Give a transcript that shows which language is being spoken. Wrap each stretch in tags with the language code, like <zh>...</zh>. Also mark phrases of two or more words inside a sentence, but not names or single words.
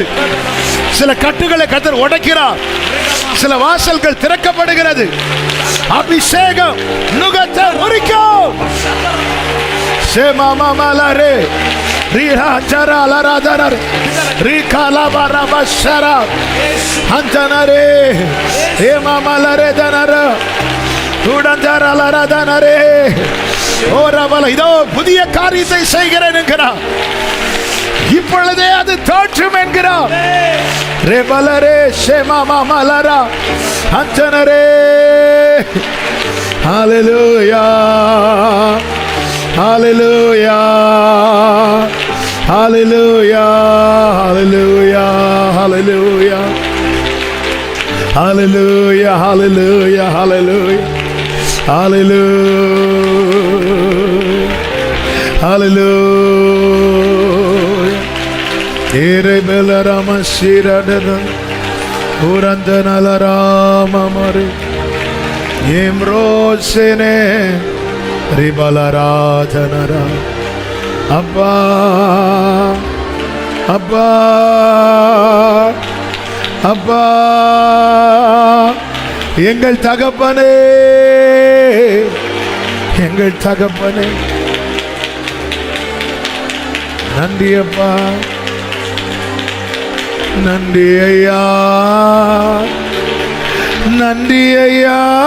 <ta>சில கட்டுகளை கர்த்தர் உடைக்கிறார், சில வாசல்கள் திறக்கப்படுகிறது. அபிஷேகம் நுகத்தை முறிக்கும். Shema mama lare, Rihachara Laradar, Rikalabara Antanare, Emamalare Danara, Udandara Laradanare, Oravala, இதோ புதிய காரியத்தை செய்கிறேன் என்கிறார். இப்பொழுதே அது தோற்றும் என்கிறார். ரெபலரே ஷேமாமா மலரா அந்தனரே. ஹalleluya ஹalleluya ஹalleluya ஹalleluya ஹalleluya ஹalleluya ஹalleluya ஹalleluya ஹalleluya ஹalleluya. Erebelarama shiradana urandanala mare emrosene ribaladhanara. Abba Abba Abba எங்கள் தகப்பனே, எங்கள் தகப்பனே, நன்றி அப்பா, நன்றி ஐயா, நன்றி ஐயா,</ta>